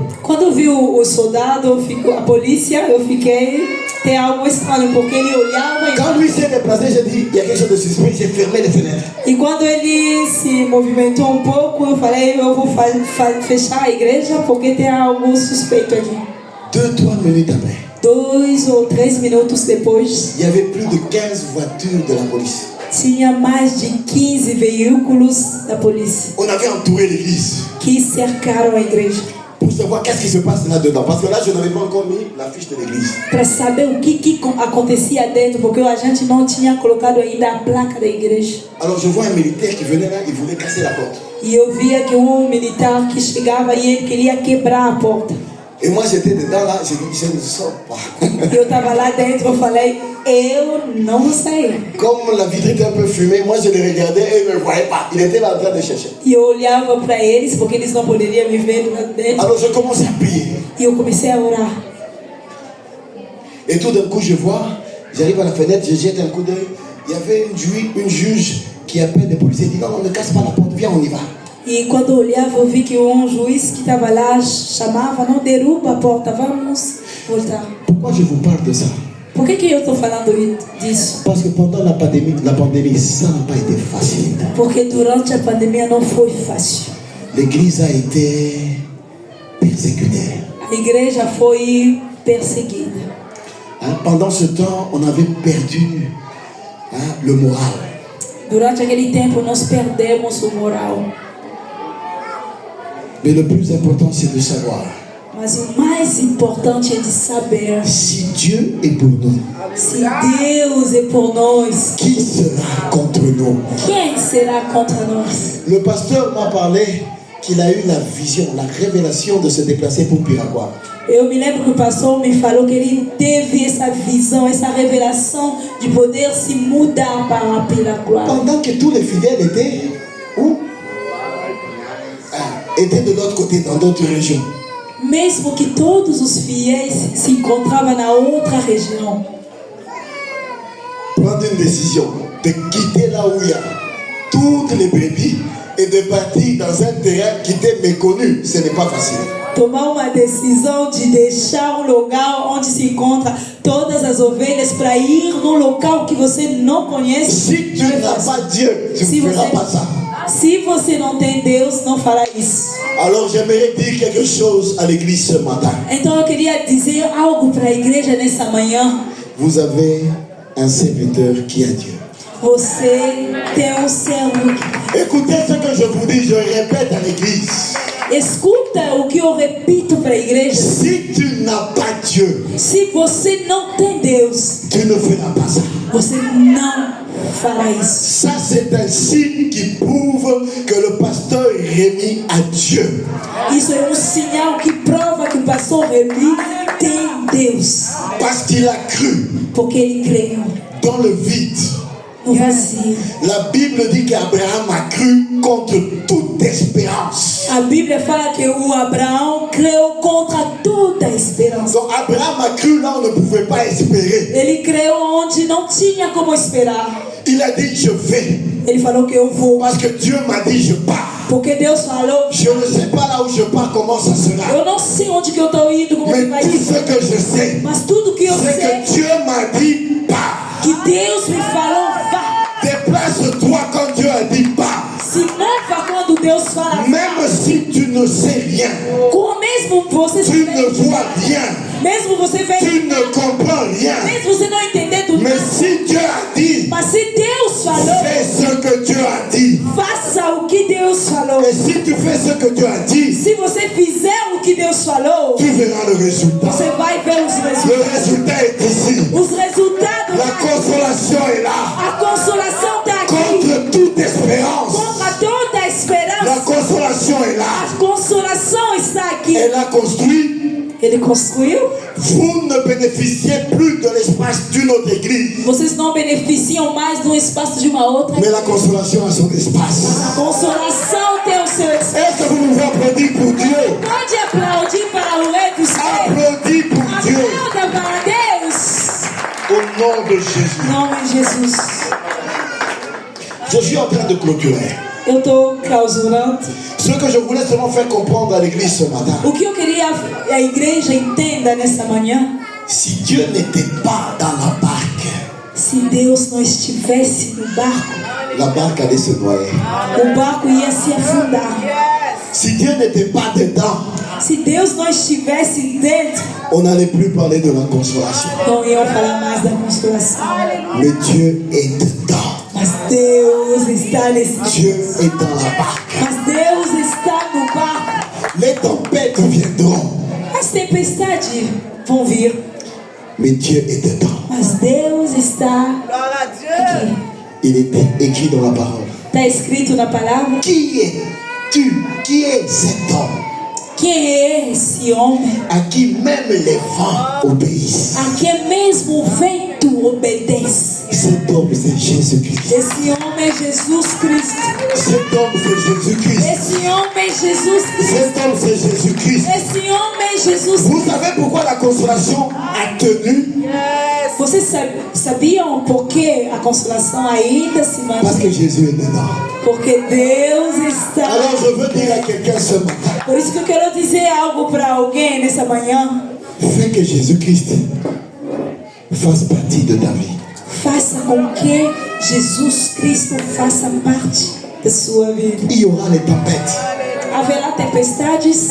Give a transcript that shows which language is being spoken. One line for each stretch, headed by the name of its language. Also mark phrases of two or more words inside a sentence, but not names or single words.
Portuguese: Quando eu vi o soldado, a polícia, eu fiquei, tem algo estranho, porque ele olhava
French: Quand lui s'est déplacé, j'ai dit, il y a quelque chose de suspect. J'ai fermé les fenêtres.
Portuguese: e quando ele se movimentou um pouco, eu falei, eu vou fechar a igreja porque tem algo suspeito ali.
French: 2-3 minutes après,
Portuguese: 2 ou 3 minutos depois,
French: il y avait plus de 15 voitures de la police.
Portuguese: tinha mais de 15 veículos da polícia
French: On avait entouré l'église
Portuguese: que cercaram a igreja
French: pour savoir qu'est-ce qui se passe là-dedans. Parce que là, je n'avais pas encore mis la fiche de l'église.
Portuguese: para saber o que acontecia dentro, porque a gente não tinha colocado ainda a placa da igreja.
French: Alors je vois un militaire qui venait là, il voulait casser la porte.
Portuguese: E eu via que militar que chegava e ele queria quebrar a porta.
French: Et moi j'étais dedans là, j'ai dit, je ne sors pas.
Portuguese: E eu estava lá dentro, eu falei, eu não vou sair.
French: Comme la vitre était un peu fumée, moi je les regardais et ils ne me voyaient pas. Il était là en train de chercher.
Portuguese: E eu olhava para eles, porque eles não poderiam me ver lá dentro.
French: Alors je commence à prier.
Portuguese: E eu comecei a orar.
French: Et tout d'un coup je vois, j'arrive à la fenêtre, je jette un coup d'œil. Il y avait une juge qui appelle les policiers et dit, non, ne casse pas la porte, viens, on y va.
Portuguese: E quando eu olhava, eu vi que juiz que estava lá chamava, não derruba a porta, vamos voltar.
French: Pourquoi je vous parle de ça?
Portuguese: Por que eu estou falando disso?
French: Parce que pendant la pandémie, ça n'a pas été facile.
Portuguese: Porque durante a pandemia não foi fácil.
French: L'église a été persécutée.
Portuguese: A igreja foi perseguida.
French: Pendant ce temps, on avait perdu le moral.
Portuguese: Durante aquele tempo, nós perdemos o moral.
French: Mais le plus important, c'est de savoir
Portuguese: Mas o mais importante é de saber
French: si Dieu est pour nous,
Portuguese: se Deus é por nós,
French: qui sera contre nous?
Portuguese: quem será contra nós?
French: Le pasteur m'a parlé qu'il a eu la vision, la révélation de se déplacer pour Piraquara.
Portuguese: Eu me lembro que o pastor me falou que ele teve essa visão, essa revelação de poder se mudar para Piraquara.
French: Pendant que tous les fidèles étaient où? Étaient de l'autre côté, dans d'autres régions.
Portuguese: Mesmo que todos os fiéis se encontravam na outra região.
French: Prendre une décision de quitter là où il y a toutes les brebis et de partir dans un terrain qui était méconnu, ce n'est pas facile.
Portuguese: Tomar uma decisão de deixar um lugar onde se encontra todas as ovelhas para ir num local que você não conhece.
French: Si tu n'as pas Dieu, tu ne feras pas ça.
Portuguese: Se você não tem Deus, não fará isso.
French: Alors j'aimerais dire quelque chose à l'église ce matin.
Portuguese: Então eu queria dizer algo para a igreja nessa manhã.
French: Vous avez un serviteur qui a Dieu.
Portuguese: Você tem um servo.
French: Écoutez ce que je vous dis, je répète à l'église.
Portuguese: Escuta o que eu repito para a igreja.
French: Si tu n'as pas Dieu,
Portuguese: Se você não tem Deus,
French: tu ne feras pas ça.
Portuguese: você não fará isso.
French: Ça, c'est un signe qui prouve que le pasteur Rémi a Dieu.
Portuguese: Isso é um sinal que prova que o pastor Remy tem Deus.
French: Parce qu'il a cru
Portuguese: Porque ele creu
French: dans le vide.
Portuguese: no vazio.
French: La Bible dit qu'Abraham a cru contre toute espérance.
Portuguese: A Bíblia fala que o Abraão creu contra toda a esperança.
French: Donc Abraham a cru là où on ne pouvait pas espérer.
Portuguese: Ele creu onde não tinha como esperar.
French: Il a dit je vais.
Portuguese: Ele falou que eu vou.
French: Parce que Dieu m'a dit je pars.
Portuguese: Porque Deus falou.
French: Je ne sais pas là où je pars, comment ça sera.
Portuguese: Eu não sei onde que eu estou indo, como que
French: Mais
Portuguese: vai
French: tout
Portuguese: ir.
French: ce que je sais,
Portuguese: Mas tudo que eu
French: c'est
Portuguese: sei
French: que Dieu m'a dit pars.
Portuguese: que Deus me falou, vá.
French: Déplace-toi quand Dieu a dit pars.
Portuguese: Se mova quando Deus fala, vá.
French: Même si tu ne sais rien,
Portuguese: Como mesmo você
French: tu ne vois rien,
Portuguese: mesmo você vê,
French: tu ne comprends rien.
Portuguese: mesmo você não entender tudo,
French: Mais si Dieu a dit,
Portuguese: mas se Deus falou,
French: fais ce que Dieu a dit.
Portuguese: faça o que Deus falou.
French: Et si tu fais ce que Dieu a dit,
Portuguese: Se você fizer o que Deus falou,
French: tu verras le résultat.
Portuguese: você vai ver os
French: Le
Portuguese: resultados.
French: résultat est ici.
Portuguese: Os resultados
French: La consolation est là.
Portuguese: A consolação está aqui.
French: Contre toute espérance.
Portuguese: Contra toda a
French: La
Portuguese: esperança.
French: consolation est là.
Portuguese: A consolação está aqui.
French: Elle a construit.
Portuguese: Ele construiu.
French: Vous ne bénéficiez plus de l'espace d'une autre église.
Portuguese: Vocês não beneficiam mais do espaço de uma outra.
French: Mais la consolation a son espace.
Portuguese: A consolação tem o seu espaço.
French: Est-ce que vous pouvez applaudir pour Dieu?
Portuguese: Pode aplaudir para o Rei dos Reis.
French: Applaudis pour Dieu.
Portuguese: Aplauda para Deus.
French: Au nom de Jésus.
Portuguese: Em nome de Jesus.
French: Je suis en train de clôturer.
Portuguese: Eu estou clausurando.
French: Ce que je voulais seulement faire comprendre à l'église ce matin.
Portuguese: O que eu queria a igreja entenda nessa manhã.
French: Si Dieu n'était pas dans la barque,
Portuguese: Se Deus não estivesse no barco,
French: la barque allait se noyer.
Portuguese: o barco ia se afundar.
French: Si Dieu n'était pas dedans,
Portuguese: Se Deus não estivesse dentro,
French: on n'allait plus parler de la consolation.
Portuguese: não iam falar mais da consolação.
French: Mais Dieu est dedans.
Portuguese: Mas Deus está nesse.
French: Dieu est dans la barque.
Portuguese: Mas Deus está no barco.
French: Les tempêtes viendront,
Portuguese: As tempestades vão vir,
French: mais Dieu est dedans.
Portuguese: mas Deus está aqui.
French: Il était écrit dans la parole.
Portuguese: Está escrito na palavra.
French: Qui es-tu? Qui est cet homme
Portuguese: Quem é esse homem
French: à qui même les vents obéissent?
Portuguese: a quem mesmo o vento obedece?
French: Cet homme, c'est Jésus-Christ.
Portuguese: Esse homem é Jesus Cristo.
French: Cet homme, c'est Jésus-Christ.
Portuguese: Esse homem é Jesus Cristo.
French: Cet homme, c'est Jésus-Christ.
Portuguese: Esse homem é Jesus
French: Vous
Portuguese: Cristo.
French: savez pourquoi la consolation a tenu?
Portuguese: Vocês sabiam por que a consolação ainda se
French: Parce que
Portuguese: mantém?
French: Jésus est dedans.
Portuguese: Porque Deus está.
French: Alors je veux dire à quelqu'un ce matin,
Portuguese: Por isso que eu quero dizer algo para alguém nessa manhã.
French: fais que Jésus-Christ fasse partie de ta vie.
Portuguese: Faça com que Jesus Cristo faça parte da sua vida.
French: Il y aura les tempêtes,
Portuguese: Haverá tempestades,